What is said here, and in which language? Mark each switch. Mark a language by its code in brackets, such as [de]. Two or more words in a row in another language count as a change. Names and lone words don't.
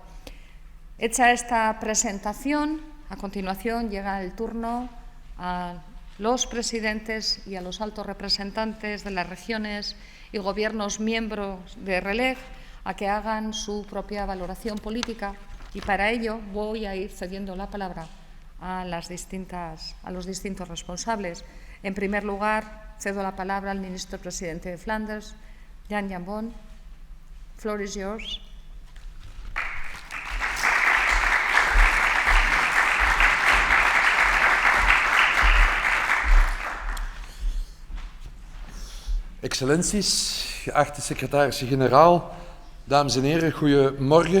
[es] Hecha esta presentación, a continuación llega el turno a los presidentes y a los altos representantes de las regiones y gobiernos miembros de RLEG a que hagan su propia valoración política, y para ello voy a ir cediendo la palabra a los distintos responsables. En primer lugar, cedo la palabra al ministro presidente de Flanders, Jan Jambon. [en] Floor is yours. [nl] Excellenties, geachte secretaris-generaal, dames en heren, goedemorgen.